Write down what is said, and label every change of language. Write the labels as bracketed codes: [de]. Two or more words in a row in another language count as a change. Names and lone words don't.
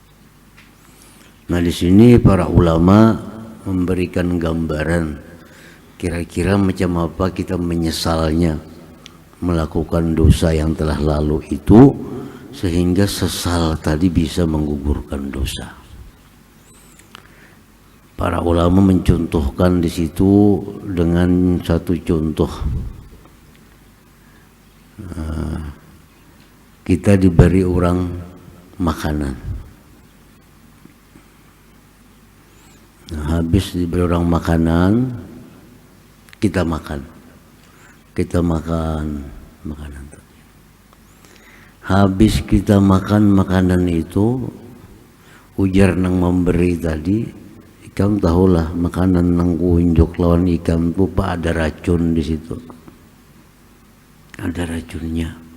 [id] Nah, di sini para ulama memberikan gambaran Kira-kira macam apa kita menyesalnya melakukan dosa yang telah lalu itu, sehingga sesal tadi bisa menggugurkan dosa. Para ulama mencontohkan di situ dengan satu contoh. Kita diberi orang makanan. Habis diberi orang makanan, kita makan makanan. [bjn] Habis kita makan makanan itu, ujar nang memberi tadi, ikam tahulah makanan nang kunjuk lawan ikam itu pak ada racun di situ, ada racunnya.